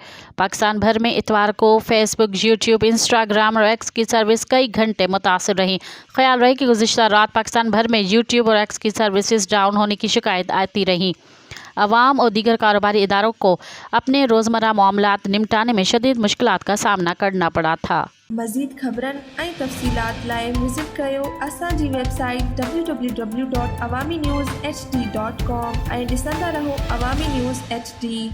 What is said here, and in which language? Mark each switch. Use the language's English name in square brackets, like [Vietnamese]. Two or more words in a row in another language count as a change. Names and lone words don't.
[Urdu] پاکستان بھر میں اتوار کو فیس بک، یوٹیوب، انسٹاگرام اور ایکس کی سروس کئی گھنٹے متاثر رہی۔ خیال رہے کہ گزشتہ رات پاکستان بھر میں یوٹیوب اور ایکس کی سروسز ڈاؤن ہونے کی شکایت آتی رہی۔ عوام اور دیگر کاروباری اداروں کو اپنے روزمرہ معاملات نمٹانے میں شدید مشکلات کا سامنا کرنا پڑا تھا۔ [Sindhi] مزید خبرن ऐं तफ़सीलात लाइ विज़िट कयो असांजी वेबसाइट www.awamiNewsHD.com ऐं ॾिसंदा रहो अवामी न्यूज़ HD।